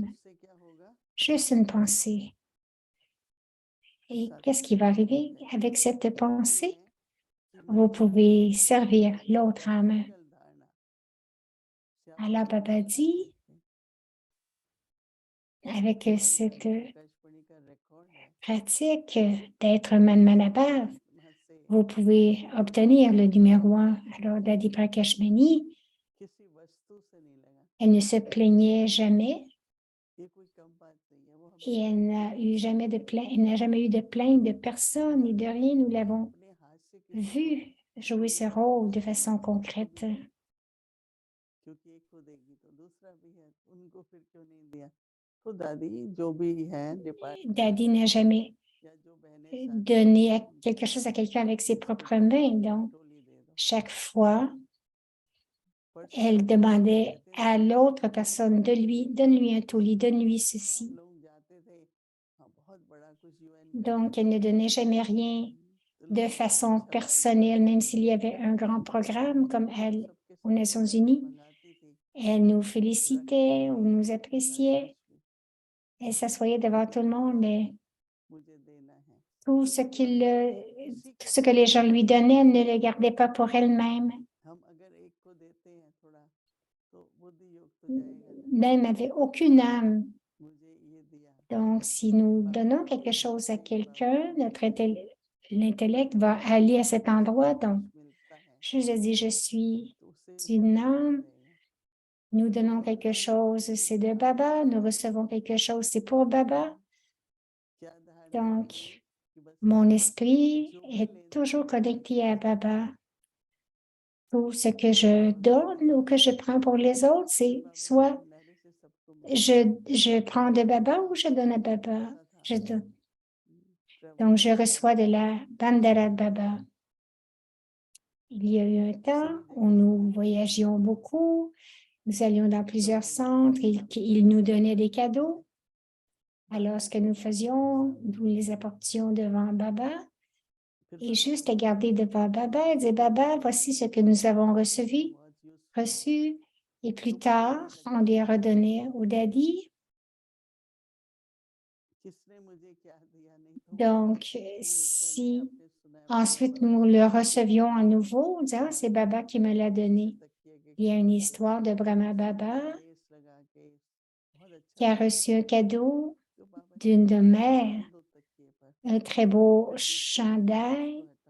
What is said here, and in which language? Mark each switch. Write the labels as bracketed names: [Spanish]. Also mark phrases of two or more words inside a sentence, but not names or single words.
[French] Juste une pensée. Et qu'est-ce qui va arriver avec cette pensée? Vous pouvez servir l'autre âme. Alors, Baba dit, avec cette [Hindi] आकाशवाणी का रिकॉर्ड है [French] pratique d'être Manmanabhav, [Hindi] वहाँ से [French] vous pouvez obtenir le numéro 1. Alors, Dadi Prakashmani, [Hindi] किसी वस्तु से नहीं लगा [French] elle ne se plaignait jamais [Hindi] ये कोई कम बात नहीं है वो [French] et [Hindi] हमेशा [French] elle n'a jamais eu de plainte de personne ni de rien. Nous l'avons [Hindi] अपने हाथ से किसी [French] vu jouer ce rôle de façon concrète. [Hindi] क्योंकि एक को देगी तो दूसरा भी है उनको फिर क्यों नहीं दिया तो दादी जो भी है डिपार्टमेंट [French] Dadi n'a jamais [Hindi] या जो बहनें साथ [French] donné [Hindi] रहती हैं, [French] quelque chose à quelqu'un avec ses [Hindi] उसको [French] propres [Hindi] बोलते [French] mains. [Hindi] हैं, [French] Donc, [Hindi] टोली दे दो [French] chaque fois, [Hindi] परसों [French] elle [Hindi] हम लोग [French] demandait [Hindi] जाते थे [French] à l'autre personne de donne-lui un taulier, donne-lui [Hindi] हम [French] ceci. [Hindi] लोग जाते थे हाँ, बहुत बड़ा कुछ UN का [French] Donc, elle ne donnait jamais rien [Hindi] तो [French] de [Hindi] लोग [French] façon [Hindi] अच्छा लगता [French] personnelle, même s'il y avait un grand programme comme elle [Hindi] सबके [French] aux [Hindi] सब [French] Nations [Hindi] दादी [French] Unies. [Hindi] मंगाती थी [French] Elle nous [Hindi] रखती [French] félicitait ou [Hindi] थी [French] nous appréciait. Elle s'assoyait devant tout le monde et [Hindi] मुझे देना है [French] tout ce tout ce que les gens lui donnaient, elle ne le gardait pas pour elle-même. [Hindi] हम अगर एक को देते हैं थोड़ा तो बुद्धि योग तो जाएगा ना [French] Même n'avait aucune âme. [Hindi] मुझे ये दिया [French] Donc, si nous donnons quelque chose à quelqu'un, l'intellect va aller à cet endroit. Donc, [Hindi] मिलता है [French] je dis, je suis [Hindi] तो उससे [French] une [Hindi] बुद्धि योग [French] âme. [Hindi] रहेगा [French] Nous donnons quelque chose, c'est de Baba. Nous recevons quelque chose, c'est pour Baba. [Hindi] क्या धारणा [French] Donc, [Hindi] होगी कि बस [French] mon esprit [Hindi] जो भी [French] est [Hindi] लेना [French] toujours [Hindi] है [French] connecté à Baba. Tout ce que je donne ou que je prends pour les autres, c'est [Hindi] बाबा के [French] soit [Hindi] भंडारे से सबको मिलता [French] je prends de Baba ou je donne à Baba. [Hindi] ऐसा था [French] Je donne. [Hindi] प्रभु [French] Donc, je [Hindi] का [French] reçois de la Bandara de Baba. Il y a eu un temps où nous voyagions beaucoup. Nous allions dans plusieurs centres. Ils nous donnaient des cadeaux. Alors, ce que nous faisions, nous les apportions devant Baba. [Hindi] फिर [French] Et [Hindi] बाबा [French] juste à [Hindi] बोलते [French] garder devant Baba et dire, Baba, voici ce que nous avons reçu. Et plus tard, on les redonnait au Daddy. [Hindi] किसने मुझे क्या दिया नहीं तो [French] Donc, si ensuite nous le recevions à nouveau, on dit, ah, c'est Baba qui me l'a donné. Il y a une histoire de Brahma Baba qui a reçu un cadeau d'une mère, un très beau chandail.